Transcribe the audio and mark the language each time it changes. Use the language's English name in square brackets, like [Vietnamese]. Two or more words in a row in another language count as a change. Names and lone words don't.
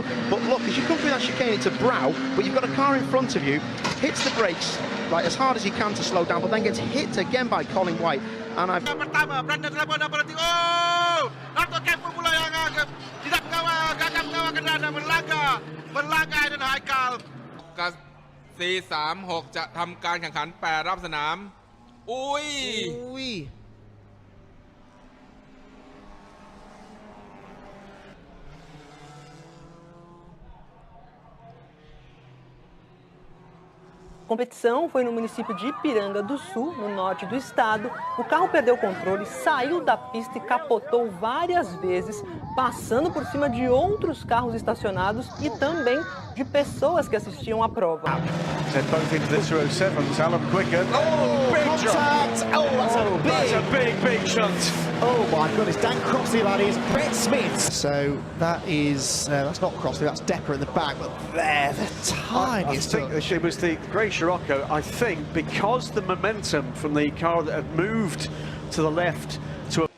[English] But look, as you come through that chicane, it's a brow, but you've got a car in front of you, hits the brakes like as hard as he can to slow down, but then gets hit again by Colin White. And I've... [Thai] 436 จะทำการแข่งขัน8รอบสนามอุ้ย [Portuguese] A competição foi no município de Ipiranga do Sul, no norte do estado. O carro perdeu o controle, saiu da pista e capotou várias vezes, passando por cima de outros carros estacionados e também de pessoas que assistiam à prova. [English] Send both into the 207s. Alan Quicker. Oh, big contact! Jump. Oh, that's a big shot. Oh my goodness, Dan Crossley, that is. Brett Smith. So that is, that's not Crossley, that's Decker in the back, but there, the tiniest. I think it was the Grey Scirocco, I think, because the momentum from the car that had moved to the left to a